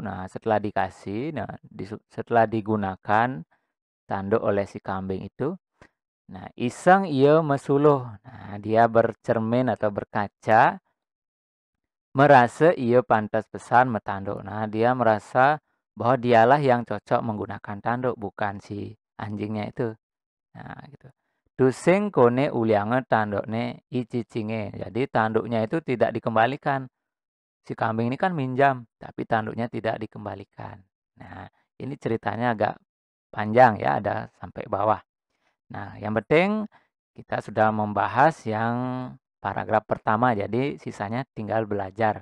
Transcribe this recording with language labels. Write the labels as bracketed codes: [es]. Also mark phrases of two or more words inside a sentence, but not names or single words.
[id] Nah, setelah dikasih, nah setelah digunakan tanduk oleh si kambing itu, nah [ban] iseng ia mesuluh. [id] Nah, dia bercermin atau berkaca, merasa ia pantas [ban] pesan metanduk. [id] Nah, dia merasa bahwa dialah yang cocok menggunakan tanduk, bukan si anjingnya itu. Nah, gitu. [ban] Tusing kone uliange tandukne I cicinge. [id] Jadi tanduknya itu tidak dikembalikan. Si kambing ini kan minjam, tapi tanduknya tidak dikembalikan. Nah, ini ceritanya agak panjang ya, ada sampai bawah. Nah, yang penting kita sudah membahas yang paragraf pertama, jadi sisanya tinggal belajar.